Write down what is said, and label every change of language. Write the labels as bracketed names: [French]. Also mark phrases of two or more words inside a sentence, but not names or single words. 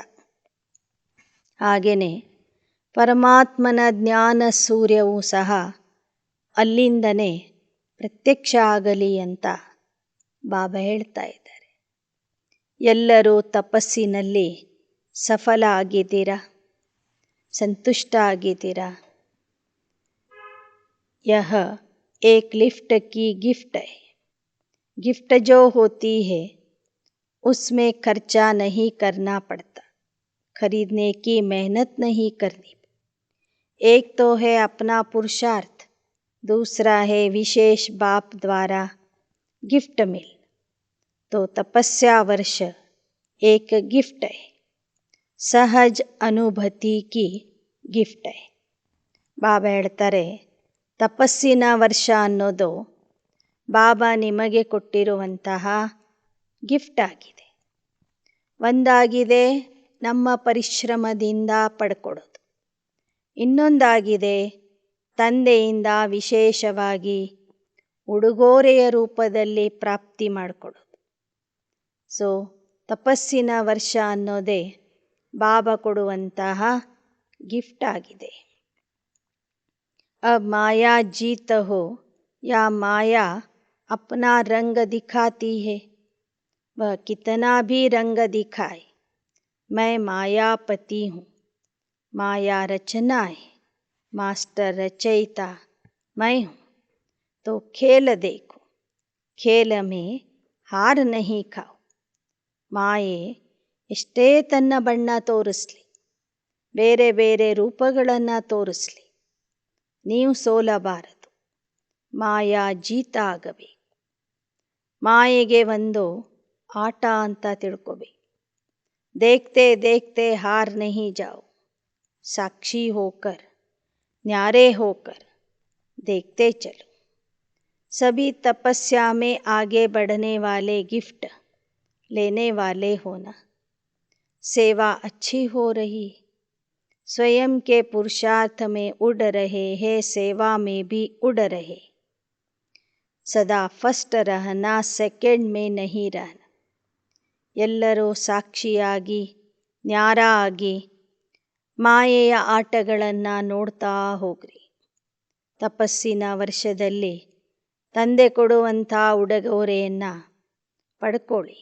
[Kannada] ಹಾಗೆಯೇ ಪರಮಾತ್ಮನ ಜ್ಞಾನ ಸೂರ್ಯವೂ ಸಹ ಅಲ್ಲಿಂದನೇ ಪ್ರತ್ಯಕ್ಷ ಆಗಲಿ ಅಂತ ಬಾಬಾ ಹೇಳ್ತಾ ಇದ್ದಾರೆ. ಎಲ್ಲರೂ ತಪಸ್ಸಿನಲ್ಲಿ ಸಫಲ ಆಗಿದ್ದೀರಾ? ಸಂತುಷ್ಟ ಆಗಿದ್ದೀರಾ? [Hindi] यह एक लिफ्ट की गिफ्ट है. गिफ्ट जो होती है उसमें खर्चा नहीं करना पड़ता, खरीदने की मेहनत नहीं करनी. एक तो है अपना पुरुषार्थ, दूसरा है विशेष बाप द्वारा गिफ्ट मिल. तो तपस्या वर्ष एक गिफ्ट है, सहज अनुभूति की गिफ्ट है. [Kannada] ಬಾಬಾ ಹೇಳ್ತಾರೆ, ತಪಸ್ಸಿನ ವರ್ಷ ಅನ್ನೋದು ಬಾಬಾ ನಿಮಗೆ ಕೊಟ್ಟಿರುವಂತಹ ಗಿಫ್ಟ್ ಆಗಿದೆ. ಒಂದಾಗಿದೆ ನಮ್ಮ ಪರಿಶ್ರಮದಿಂದ ಪಡ್ಕೊಡೋದು, ಇನ್ನೊಂದಾಗಿದೆ ತಂದೆಯಿಂದ ವಿಶೇಷವಾಗಿ ಉಡುಗೊರೆಯ ರೂಪದಲ್ಲಿ ಪ್ರಾಪ್ತಿ ಮಾಡಿಕೊಡೋದು. ಸೊ ತಪಸ್ಸಿನ ವರ್ಷ ಅನ್ನೋದೇ ಬಾಬಾ ಕೊಡುವಂತಹ ಗಿಫ್ಟ್ ಆಗಿದೆ. [Hindi] अब माया जीत हो या माया अपना रंग दिखाती है, वह कितना भी रंग दिखाए, मैं मायापति हूँ। माया रचना है, मास्टर रचयिता मैं हूँ। तो खेल देखो, खेल में ಹಾರ್ नहीं खाओ. [Kannada] ಮಾಯೆ ಎಷ್ಟೇ ತನ್ನ ಬಣ್ಣ ತೋರಿಸ್ಲಿ, ಬೇರೆ ಬೇರೆ ರೂಪಗಳನ್ನು ತೋರಿಸ್ಲಿ, ನೀವು ಸೋಲಬಾರದು. ಮಾಯಾ ಜೀತ ಆಗಬೇಕು. ಮಾಯೆಗೆ ಒಂದು ಆಟ ಅಂತ ತಿಳ್ಕೋಬೇಕು. [Hindi] देखते देखते हार नहीं जाओ, साक्षी होकर न्यारे होकर देखते चलो. सभी तपस्या में आगे बढ़ने वाले गिफ्ट लेने वाले होना. सेवा अच्छी हो रही, स्वयं के पुरुषार्थ में उड़ रहे हैं, सेवा में भी उड़ रहे. सदा फर्स्ट रहना, सेकेंड में नहीं रहना. [Kannada] ಎಲ್ಲರೂ ಸಾಕ್ಷಿಯಾಗಿ ನ್ಯಾರ ಆಗಿ ಮಾಯೆಯ ಆಟಗಳನ್ನು ನೋಡ್ತಾ ಹೋಗ್ರಿ. ತಪಸ್ಸಿನ ವರ್ಷದಲ್ಲಿ ತಂದೆ ಕೊಡುವಂಥ ಉಡುಗೊರೆಯನ್ನು ಪಡ್ಕೊಳ್ಳಿ.